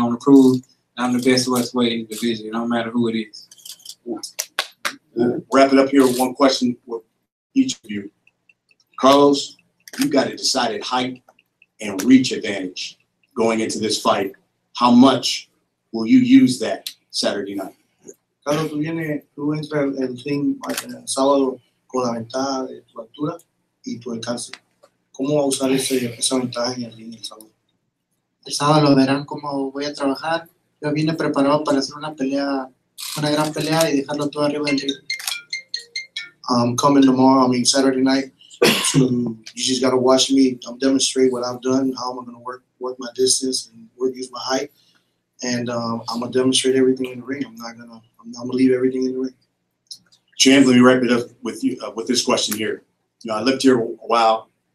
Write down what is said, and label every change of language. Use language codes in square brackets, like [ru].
[en] I want to prove I'm the best welterweight in the division, no matter who it is. We'll wrap it up here with one question with each of you. Carlos, you got a decided height and reach advantage going into this fight. How much will you use that Saturday night? [es] Carlos, tú entras el ring el sábado con la ventaja de tu altura y tu alcance. ¿Cómo va a usar esa ventaja en el ring el sábado? El sábado lo verán cómo voy a trabajar. Yo vine preparado para hacer una gran pelea y dejarlo todo arriba del ring. [en] Coming tomorrow, Saturday night, you just got to watch me demonstrate what I've done, how I'm going to work my distance and use my height. and I'm gonna demonstrate everything in the ring. I'm gonna leave everything in the ring. Champ, let me wrap it up with you with this question here. You know, I lived here a while.